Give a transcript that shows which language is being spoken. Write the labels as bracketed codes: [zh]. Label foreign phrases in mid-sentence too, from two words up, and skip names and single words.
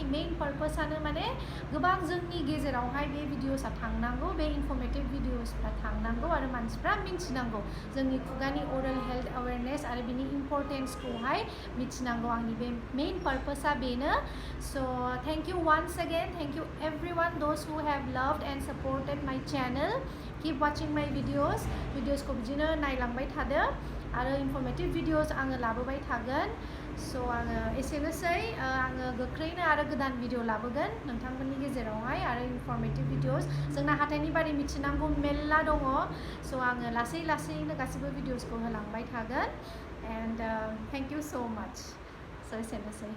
[brx] मेइन पार्पसानो माने गोबां जोंनि गेजेरावहाय बे भिडिअसआ थांनांगौ बे इनफर्मेटिभ भिडिअसफ्रा थांनांगौ आरो मानसिफ्रा मिथिनांगौ जोंनि खुगानि [en] oral health awareness [brx] आरो बिनि इम्परटेन्सखौहाय मिथिनांगौ आंनि बे [en] main purpose [brx] बेनो स' [en] thank you once again thank you everyone those who have loved and supported my channel keep watching my [brx] भिडिअसखौ बिदिनो नायलांबाय थादो आरो [en] informative videos [brx] आङो लाबोबाय थागोन स' आङो एसेनोसै आङो गोख्रैनो आरो गोदान भिडिअ लाबोगोन नोंथांमोननि गेजेरावहाय आरो [en] informative videos [brx] जोंना हाथाइनि बारै मिथिनांगौ मेल्ला दङ स' आङो लासैनो गासिबो भिडिअसखौ होलांबाय थागोन [en] and thank you so much [brx] स' एसेनोसै